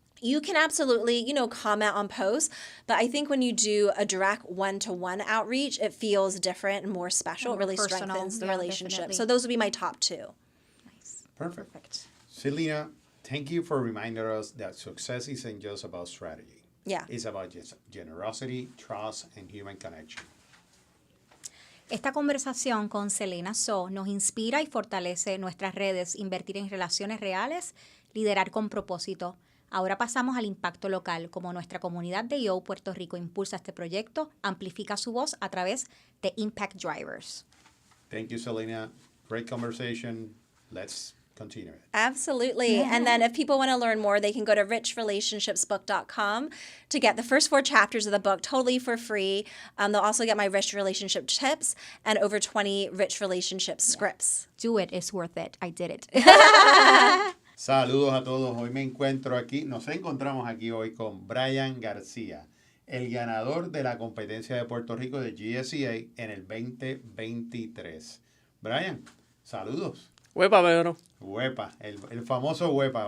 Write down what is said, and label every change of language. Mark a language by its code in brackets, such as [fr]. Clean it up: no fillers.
[en] You can absolutely, comment on posts, but I think when you do a direct one-to-one outreach, it feels different and more special. It really personal. strengthens the relationship. Definitely. So those would be my top two. Nice. Perfect. Selena, thank you for reminding us that success isn't just about strategy. Yeah. It's about generosity, trust, and human connection. [es] Esta conversación con Selena Soo nos inspira y fortalece nuestras redes, invertir en relaciones reales, liderar con propósito. Ahora pasamos al impacto local, como nuestra comunidad de Yo Puerto Rico impulsa este proyecto, amplifica su voz a través de Impact Drivers. [en] Thank you, Selena. Great conversation. Let's continue it. Absolutely. Yeah. And then if people want to learn more, they can go to richrelationshipsbook.com to get the first 4 chapters of the book totally for free. They'll also get my rich relationship tips and over 20 rich relationship scripts. Do it, it's worth it. I did it. [es] Saludos a todos. Hoy nos encontramos aquí hoy con Brian García, el ganador de la competencia de Puerto Rico de GSEA en el 2023. Brian, saludos. Huepa, Pedro. Huepa, el famoso huepa.